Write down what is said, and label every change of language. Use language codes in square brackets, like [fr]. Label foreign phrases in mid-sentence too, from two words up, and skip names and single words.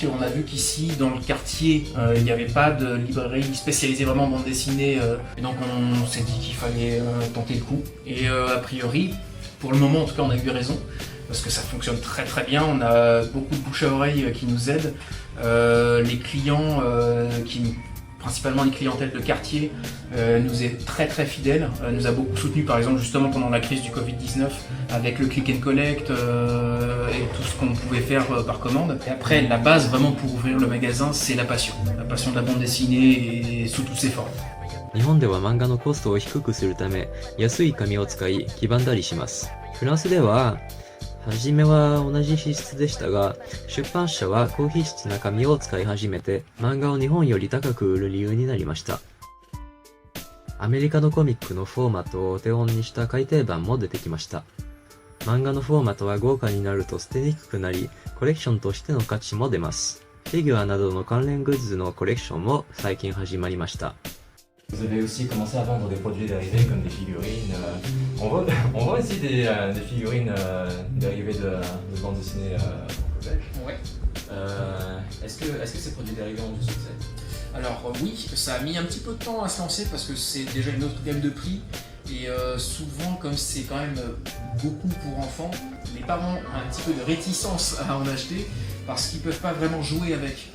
[fr] On a vu qu'ici dans le quartier il n'y avait pas de librairie spécialisée vraiment en bande dessinée et donc on s'est dit qu'il fallait tenter le coup et a priori pour le moment en tout cas on a eu raison. Parce que ça fonctionne très très bien, on a beaucoup de bouche à oreille qui nous aident, les clients, principalement les clientèles de quartier, nous est très très fidèles, nous a beaucoup soutenu par exemple justement pendant la crise du Covid-19 avec le [en] click and collect [fr] et tout ce qu'on pouvait faire par commande. Et après la base vraiment pour ouvrir le magasin c'est la passion de la bande dessinée et sous toutes ses formes. [ja] 日本では漫画のコストを低くするため、安い紙を使い黄ばんだりします。フランスでは初めは同じ紙質でしたが、出版社は高品質な紙を使い始めて、漫画を日本より高く売る理由になりました。アメリカのコミックのフォーマットをお手本にした改訂版も出てきました。漫画のフォーマットは豪華になると捨てにくくなり、コレクションとしての価値も出ます。フィギュアなどの関連グッズのコレクションも最近始まりました。 [fr] Vous avez aussi commencé à vendre des produits dérivés comme des figurines. On vend aussi des figurines dérivées de bandes dessinées au Québec. Ouais. Est-ce que ces produits dérivés ont du succès? Alors oui, ça a mis un petit peu de temps à se lancer parce que c'est déjà une autre gamme de prix et souvent comme c'est quand même beaucoup pour enfants, les parents ont un petit peu de réticence à en acheter parce qu'ils ne peuvent pas vraiment jouer avec.